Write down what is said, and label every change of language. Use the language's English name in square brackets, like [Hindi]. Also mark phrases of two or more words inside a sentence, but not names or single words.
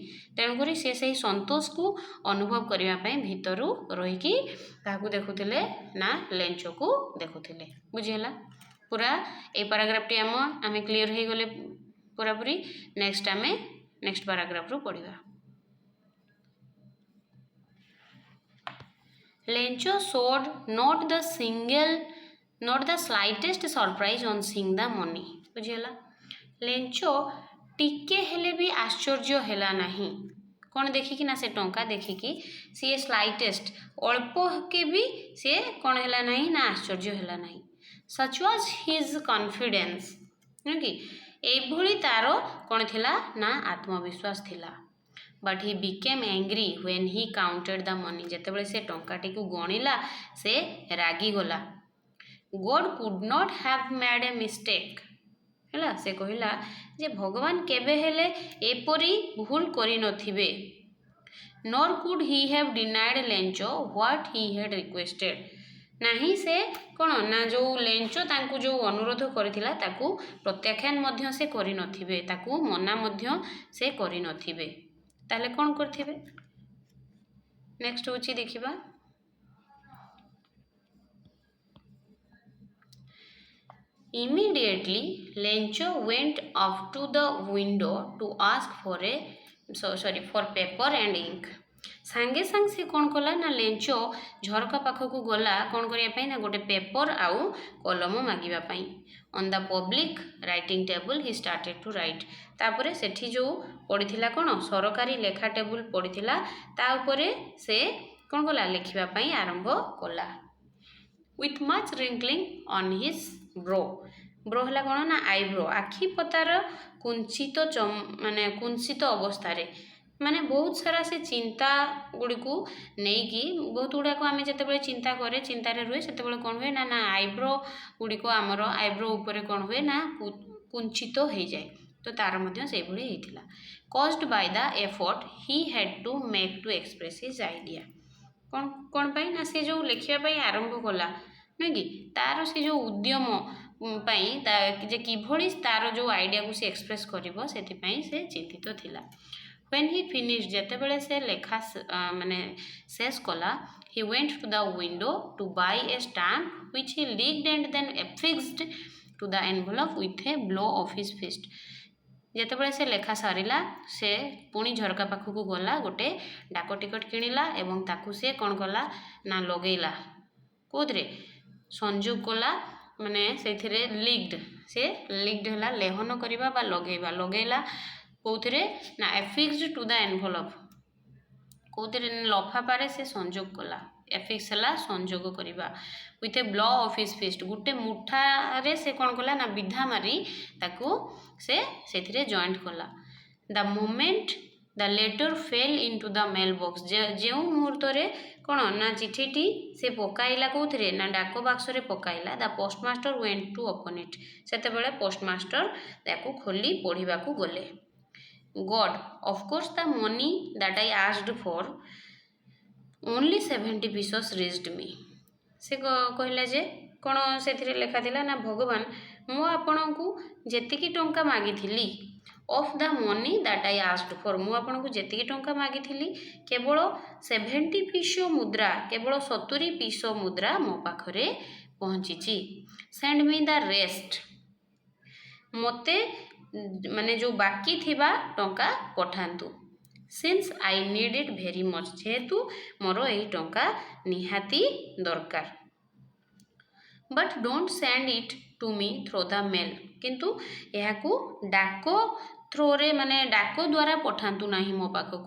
[Odia] ତେଣୁକରି ସେ ସେହି ସନ୍ତୋଷକୁ ଅନୁଭବ କରିବା ପାଇଁ ଭିତରୁ ରହିକି କାହାକୁ ଦେଖୁଥିଲେ ନା ଲେଞ୍ଚକୁ ଦେଖୁଥିଲେ। ବୁଝିହେଲା। ପୁରା এই ପାରାଗ୍ରାଫଟି ଆମେ କ୍ଲିଅର ହେଇଗଲେ ପୁରାପୁରି। ନେକ୍ସଟ ଆମେ ନେକ୍ସଟ ପାରାଗ୍ରାଫରୁ ପଢ଼ିବା। [English] Lencho showed not the slightest surprise on seeing the money। [Odia] ବୁଝିହେଲା। ଲେଞ୍ଚ ଟିକେ ହେଲେ ବି ଆଶ୍ଚର୍ଯ୍ୟ ହେଲା ନାହିଁ। କ'ଣ ଦେଖିକି ନା ସେ ଟଙ୍କା ଦେଖିକି ସିଏ ସ୍ଲାଇଟେଷ୍ଟ ଅଳ୍ପ କେ ବି ସିଏ କ'ଣ ହେଲା ନାହିଁ ନା ଆଶ୍ଚର୍ଯ୍ୟ ହେଲା ନାହିଁ। [English] such was his confidence [Odia] ନୁହେଁ କି। ଏଇଭଳି ତାର କ'ଣ ଥିଲା ନା ଆତ୍ମବିଶ୍ୱାସ ଥିଲା। [English] but he became angry when he counted the money। [Odia] ଯେତେବେଳେ ସେ ଟଙ୍କାଟିକୁ ଗଣିଲା ସେ ରାଗିଗଲା। [English] God could not have made a mistake। [Odia] ହେଲା। ସେ କହିଲା ଯେ ଭଗବାନ କେବେ ହେଲେ ଏପରି ଭୁଲ କରିନଥିବେ। [English] nor could he have denied ଲେଞ୍ଚ what he had requested। [Odia] ନାହିଁ ସେ କ'ଣ ନା ଯେଉଁ ଲେଞ୍ଚ ତାଙ୍କୁ ଯେଉଁ ଅନୁରୋଧ କରିଥିଲା ତାକୁ ପ୍ରତ୍ୟାଖ୍ୟାନ ମଧ୍ୟ ସେ କରିନଥିବେ, ତାକୁ ମନା ମଧ୍ୟ ସେ କରିନଥିବେ। ତାହେଲେ କ'ଣ କରିଥିବେ? ନେକ୍ସଟ ହେଉଛି ଦେଖିବା। [English] Immediately Lencho went up to the window to ask for paper and ink। [Odia] ସାଙ୍ଗେ ସାଙ୍ଗେ ସେ କ'ଣ କଲା ନା ଲେଞ୍ଚ ଝରକା ପାଖକୁ ଗଲା କ'ଣ କରିବା ପାଇଁ ନା ଗୋଟେ ପେପର ଆଉ କଲମ ମାଗିବା ପାଇଁ। [English] On the public writing table he started to write. [Odia] ତାପରେ ସେଠି ଯେଉଁ ପଡ଼ିଥିଲା କ'ଣ ସରକାରୀ ଲେଖା ଟେବୁଲ ପଡ଼ିଥିଲା ତା ଉପରେ ସେ କ'ଣ କଲା ଲେଖିବା ପାଇଁ ଆରମ୍ଭ କଲା। [English] with much wrinkling on his brow। [Odia] ବ୍ରୋ ହେଲା କ'ଣ ନା ଆଇବ୍ରୋ, ଆଖି ପତାର କୁଞ୍ଚିତ ଅବସ୍ଥାରେ ମାନେ ବହୁତ ସାରା ସେ ଚିନ୍ତା ଗୁଡ଼ିକୁ ନେଇକି ବହୁତ ଗୁଡ଼ାକ ଆମେ ଯେତେବେଳେ ଚିନ୍ତା କରେ ଚିନ୍ତାରେ ରୁହେ ସେତେବେଳେ କ'ଣ ହୁଏ ନା ଆଇବ୍ରୋ ଗୁଡ଼ିକ ଆମର ଆଇବ୍ରୋ ଉପରେ କ'ଣ ହୁଏ ନା କୁଞ୍ଚିତ ହେଇଯାଏ। ତ ତାର ମଧ୍ୟ ସେଇଭଳି ହେଇଥିଲା। [English] caused by the effort he had to make to express his idea। [Odia] କ'ଣ ପାଇଁ ନା ସେ ଯେଉଁ ଲେଖିବା ପାଇଁ ଆରମ୍ଭ କଲା ନୁହେଁ କି ତାର ସେ ଯେଉଁ ଉଦ୍ୟମ ପାଇଁ ଯେ କିଭଳି ତାର ଯେଉଁ ଆଇଡ଼ିଆକୁ ସେ ଏକ୍ସପ୍ରେସ୍ କରିବ ସେଥିପାଇଁ ସେ ଚିନ୍ତିତ ଥିଲା। [English] when he finished [Odia] ଯେତେବେଳେ ସେ ଲେଖା ଶେଷ କଲା [English] he went to the window to buy a stamp which he licked and then affixed to the envelope with a blow of his fist। [Odia] ଯେତେବେଳେ ସେ ଲେଖା ସାରିଲା ସେ ପୁଣି ଝରକା ପାଖକୁ ଗଲା ଗୋଟେ ଡାକ ଟିକଟ କିଣିଲା ଏବଂ ତାକୁ ସେ କ'ଣ କଲା ନା ଲଗେଇଲା କେଉଁଥିରେ ସଂଯୋଗ କଲା ମାନେ ସେଇଥିରେ ଲିକ୍ଡ ହେଲା ଲେହନ କରିବା ବା ଲଗେଇଲା କେଉଁଥିରେ ନା [English] affixed to the envelope [Odia] କେଉଁଥିରେ ଲଫାପାରେ ସେ ସଂଯୋଗ କଲା। affix ହେଲା ସଂଯୋଗ କରିବା। [English] with a blow of his fist [Odia] ଗୋଟେ ମୁଠାରେ ସେ କ'ଣ କଲା ନା ବିଧା ମାରି ତାକୁ ସେ ସେଥିରେ ଜଏଣ୍ଟ କଲା। [English] the moment the letter fell into the mail box [Odia] ଯେଉଁ ମୁହୂର୍ତ୍ତରେ କ'ଣ ନା ଚିଠିଟି ସେ ପକାଇଲା କେଉଁଥିରେ ନା ଡାକ ବାକ୍ସରେ ପକାଇଲା [English] the postmaster went to open it। [Odia] ସେତେବେଳେ ପୋଷ୍ଟମାଷ୍ଟର ତାକୁ ଖୋଲି ପଢ଼ିବାକୁ ଗଲେ। [English] God of course the money that I asked for only 70 pieces reached me। [Odia] ସେ କହିଲା ଯେ କ'ଣ ସେଥିରେ ଲେଖା ଥିଲା ନା ଭଗବାନ ମୁଁ ଆପଣଙ୍କୁ ଯେତିକି ଟଙ୍କା ମାଗିଥିଲି [English] of the money that I asked for [Odia] ମୁଁ ଆପଣଙ୍କୁ ଯେତିକି ଟଙ୍କା ମାଗିଥିଲି କେବଳ 70 ପିସ ମୁଦ୍ରା କେବଳ 70 ପିସ ମୁଦ୍ରା ମୋ ପାଖରେ ପହଞ୍ଚିଛି। [English] send me the rest [Odia] ମୋତେ ମାନେ ଯେଉଁ ବାକି ଥିବା ଟଙ୍କା ପଠାନ୍ତୁ। [English] since I need it very much, [Odia] ଯେହେତୁ ମୋର ଏହି ଟଙ୍କା ନିହାତି ଦରକାର। [English] but don't send it to me through the mail, [Odia] କିନ୍ତୁ ଏହାକୁ ଡାକ ଥ୍ରୋରେ ମାନେ ଡାକ ଦ୍ୱାରା ପଠାନ୍ତୁ ନାହିଁ ମୋ ପାଖକୁ।